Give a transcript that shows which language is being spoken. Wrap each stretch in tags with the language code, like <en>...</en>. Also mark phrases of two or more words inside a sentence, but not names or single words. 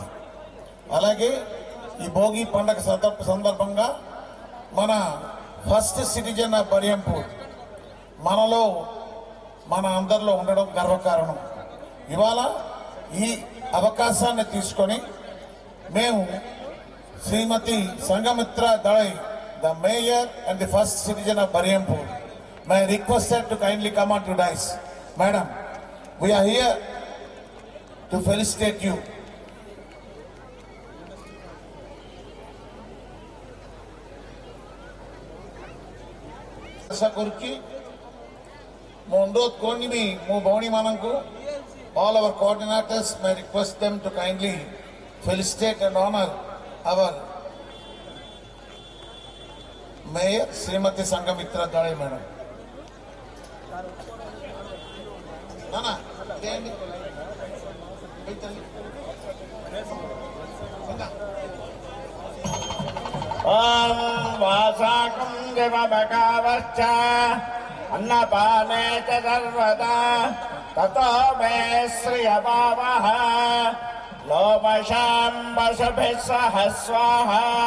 <te>అలాగే ఈ భోగి పండగ సందర్భంగా మన</te> <en>first citizen of Bariyampur</en> <te>మనలో మన అందరిలో ఉండడం గర్వకారణం. ఇవాళ ఈ అవకాశాన్ని తీసుకొని మేము శ్రీమతి సంఘమిత్ర దళై,</te> <en>the mayor and the first citizen of Bariyampur, my requested to kindly come on to dais. మేడం, we are here to felicitate you.</en> <or>ଆଶା କରୁଛି ମୋ ଅନୁରୋଧ କୋନି ମୋ ଭଉଣୀ ମାନେ</or> <en>all our coordinators may request them to kindly felicitate and honor our mayor Srimati Sangamitra Dale madam.</en> <te>నానా, ఇదేంటి.</te> <sa>वासाकं देवभगावश्च अन्नपाने च सर्वदा ततो मे श्रियभावः लोमशां वसुभिः सह स्वाहा</sa>